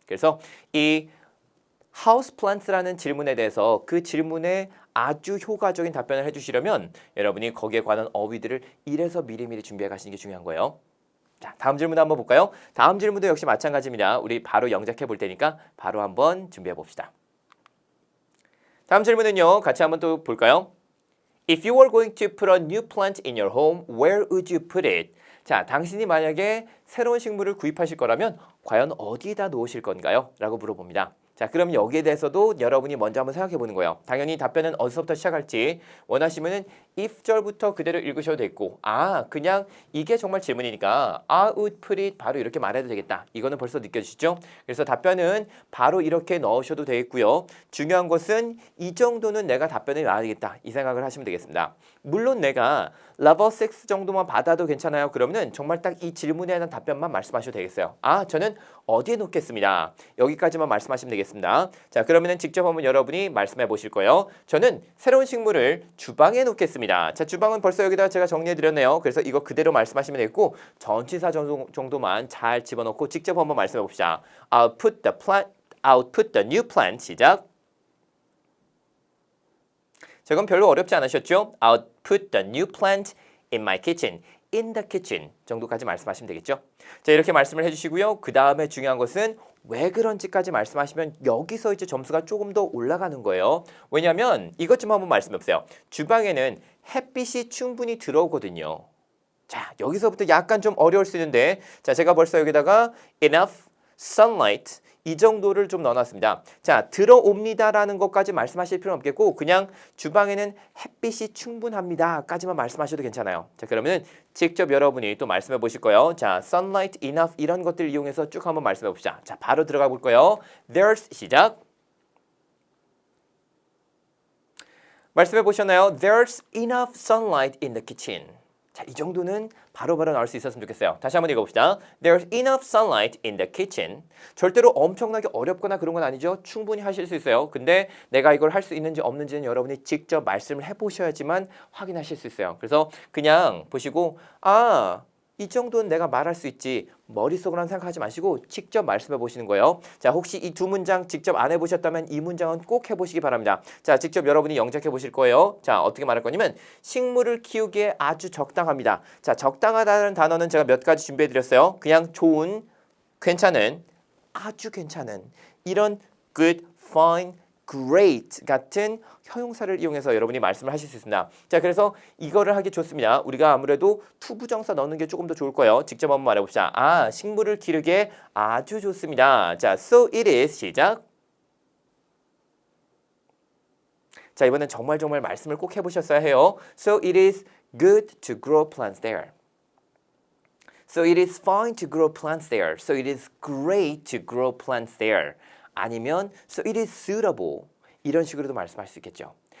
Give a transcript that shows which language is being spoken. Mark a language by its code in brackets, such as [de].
[ko] 그래서 이 하우스 플란트라는 질문에 대해서 그 질문에 아주 효과적인 답변을 해주시려면 여러분이 거기에 관한 어휘들을 이래서 미리미리 준비해 가시는 게 중요한 거예요. 자, 다음 질문 한번 볼까요? 다음 질문도 역시 마찬가지입니다. 우리 바로 영작해 볼 테니까 바로 한번 준비해 봅시다. 다음 질문은요. 같이 한번 또 볼까요? [en] If you were going to put a new plant in your home, where would you put it? [ko] 자, 당신이 만약에 새로운 식물을 구입하실 거라면 과연 어디에다 놓으실 건가요? 라고 물어봅니다. 자, 그럼 여기에 대해서도 여러분이 먼저 한번 생각해 보는 거예요. 당연히 답변은 어디서부터 시작할지 원하시면은 if절부터 그대로 읽으셔도 되고 그냥 이게 정말 질문이니까 [en] I would put it [ko] 바로 이렇게 말해도 되겠다. 이거는 벌써 느껴지시죠? 그래서 답변은 바로 이렇게 넣으셔도 되겠고요. 중요한 것은 이 정도는 내가 답변을 놔야 되겠다. 이 생각을 하시면 되겠습니다. 물론 내가 레벨 6 정도만 받아도 괜찮아요. 그러면은 정말 딱 이 질문에 대한 답변만 말씀하셔도 되겠어요. 저는 어디에 놓겠습니다. 여기까지만 말씀하시면 되겠습니다. 자, 그러면은 직접 한번 여러분이 말씀해 보실 거예요. 저는 새로운 식물을 주방에 놓겠습니다. 자, 주방은 벌써 여기다 제가 정리해 드렸네요. 그래서 이거 그대로 말씀하시면 되겠고 전치사 정도만 잘 집어넣고 직접 한번 말씀해 봅시다. [en] I'll put the new plant [ko] 시작. 자, 그럼 별로 어렵지 않으셨죠? [en] I'll put the new plant in my kitchen. in the kitchen [ko] 정도까지 말씀하시면 되겠죠? 자, 이렇게 말씀을 해주시고요. 그 다음에 중요한 것은 왜 그런지까지 말씀하시면 여기서 이제 점수가 조금 더 올라가는 거예요. 왜냐하면 이것 좀 한번 말씀해 보세요. 주방에는 햇빛이 충분히 들어오거든요. 자, 여기서부터 약간 좀 어려울 수 있는데 자, 제가 벌써 여기다가 enough sunlight 이 정도를 좀 넣어놨습니다. 자, 들어옵니다라는 것까지 말씀하실 필요는 없겠고 그냥 주방에는 햇빛이 충분합니다 까지만 말씀하셔도 괜찮아요. 자, 그러면 직접 여러분이 또 말씀해 보실 거예요. 자, sunlight, enough 이런 것들을 이용해서 쭉 한번 말씀해 봅시다. 자, 바로 들어가 볼 거예요. [en] There's [ko] 시작. 말씀해 보셨나요? [en] There's enough sunlight in the kitchen. [ko] 자, 이 정도는 바로바로 나올 수 있었으면 좋겠어요. 다시 한번 읽어봅시다. [en] There's enough sunlight in the kitchen. [ko] 절대로 엄청나게 어렵거나 그런 건 아니죠. 충분히 하실 수 있어요. 근데 내가 이걸 할 수 있는지 없는지는 여러분이 직접 말씀을 해보셔야지만 확인하실 수 있어요. 그래서 그냥 보시고 이 정도는 내가 말할 수 있지 머릿속으로는 생각하지 마시고 직접 말씀해 보시는 거예요. 자, 혹시 이 두 문장 직접 안 해보셨다면 이 문장은 꼭 해보시기 바랍니다. 자, 직접 여러분이 영작해 보실 거예요. 자, 어떻게 말할 거냐면 식물을 키우기에 아주 적당합니다. 자, 적당하다는 단어는 제가 몇 가지 준비해 드렸어요. 그냥 좋은, 괜찮은, 아주 괜찮은 이런 good, fine, great 같은 형용사를 이용해서 여러분이 말씀을 하실 수 있습니다. 자, 그래서 이거를 하기 좋습니다. 우리가 아무래도 투부정사 넣는 게 조금 더 좋을 거예요. 직접 한번 말해봅시다. 식물을 기르기에 아주 좋습니다. 자, [en] so it is [ko] 시작. 자, 이번엔 정말 말씀을 꼭 해보셨어야 해요. [en] So it is good to grow plants there. So it is fine to grow plants there. So it is great to grow plants there. [ko] 아니면 [en] so it is suitable [ko] 이런 식으로도 말씀할 수 있겠죠.